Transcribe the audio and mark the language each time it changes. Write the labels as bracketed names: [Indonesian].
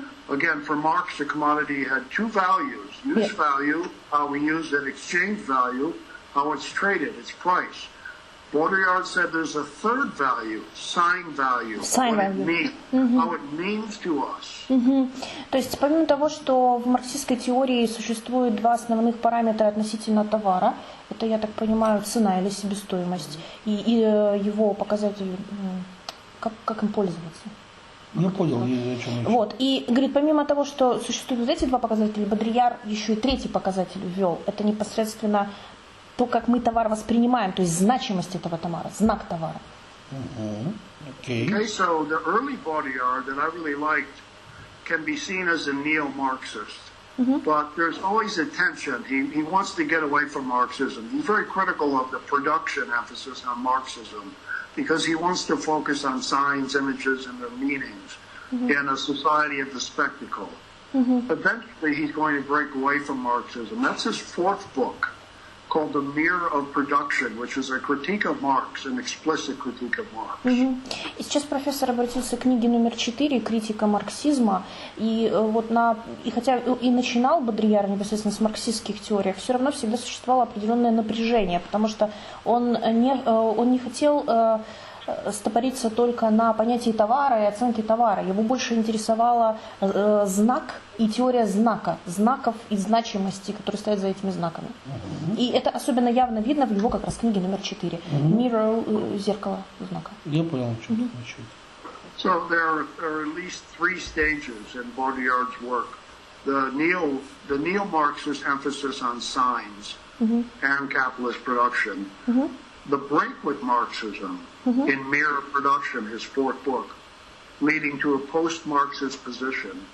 [English] Again, for Marx, the commodity had two values: use value, how we use it; exchange value, how it's traded, its price. Baudrillard said there's a third value, sign value, how it means to us. [Russian] То есть, помимо того, что в марксистской теории существует два основных параметра относительно товара, это, я так понимаю, цена или себестоимость, и его показатель, как им пользоваться. Я понял, о чем Вот, и говорит, помимо того, что существуют вот эти два показателя, Бодрияр еще и третий показатель ввел, это непосредственно то, как мы товар воспринимаем, то есть значимость этого товара, знак товара. [English] Okay, so the early Baudrillard that I really liked can be seen as a neo-Marxist, but there's always a tension. He wants to get away from Marxism. He's very critical of the production emphasis on Marxism because he wants to focus on signs, images, and their meanings in a society of the spectacle. Eventually, he's going to break away from Marxism. That's his fourth book, called The Mirror of Production, which is a critique of Marx, an explicit critique of Marx. [Russian] И сейчас профессор обратился к книге номер 4 «Критика марксизма», и вот и хотя и начинал Бодрияр непосредственно с марксистских теорий, все равно всегда существовало определенное напряжение, потому что он не хотел стопориться только на понятии товара и оценке товара. Его больше интересовала знак и теория знаков и значимости, которые стоят за этими знаками. И это особенно явно видно в его как раз книге номер 4. Mirror, зеркало знака. Я понял, о чем значит. [English] So there are at least three stages in Baudrillard's work. The neo-Marxist emphasis on signs and capitalist production. The break with Marxism in Mirror of Production, his fourth book, leading to a post-Marxist position.